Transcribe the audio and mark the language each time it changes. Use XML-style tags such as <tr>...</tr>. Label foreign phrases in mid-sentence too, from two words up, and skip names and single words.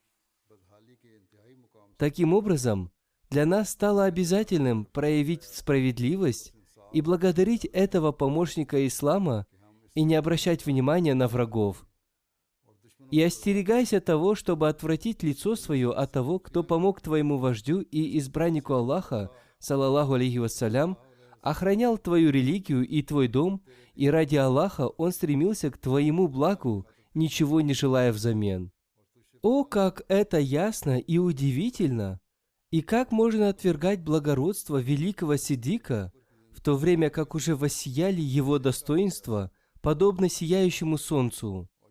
<ru>Таким образом, для нас стало обязательным проявить справедливость и благодарить этого помощника ислама и не обращать внимания на врагов. И остерегайся того, чтобы отвратить лицо свое от того, кто помог твоему вождю и избраннику Аллаха,</ru> <ar>صلى الله عليه وسلم,</ar> <ru>охранял твою религию и твой дом, и ради Аллаха он стремился к твоему благу, ничего не желая взамен. О, как это ясно и удивительно! И как можно отвергать благородство великого Сиддика, в то время как уже воссияли его достоинства, подобно сияющему солнцу?</ru>